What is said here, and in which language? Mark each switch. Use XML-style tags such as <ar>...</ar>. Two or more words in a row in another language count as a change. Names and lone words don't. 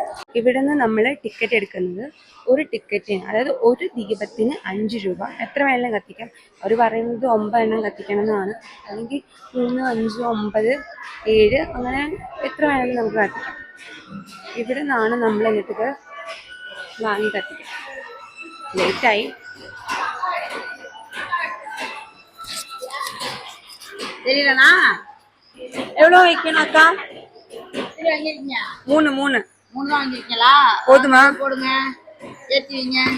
<ml>ഇവിടെ നിന്ന് നമ്മൾ ടിക്കറ്റ് എടുക്കുന്നത് ഒരു ടിക്കറ്റിന്, അതായത് ഒരു ദീപത്തിന് 5 രൂപ. എത്ര വേണമെങ്കിലും കത്തിക്കാം. അവർ പറയുന്നത് 9 എണ്ണം കത്തിക്കണം എന്നാണ്, അല്ലെങ്കിൽ 3, 5, 9, 7 അങ്ങനെ എത്ര വേണമെങ്കിലും നമുക്ക് കത്തിക്കാം. ഇവിടെ നിന്നാണ് നമ്മൾ എന്നിട്ട് വാങ്ങി കത്തിക്കാം. ലേറ്റായി.</ml> <ta>எவ்வளோ வைக்கணும் அக்கா? 3 வாங்கிருக்கீங்களா? போதுமா? போடுங்க, ஏற்றி வைங்க.</ta>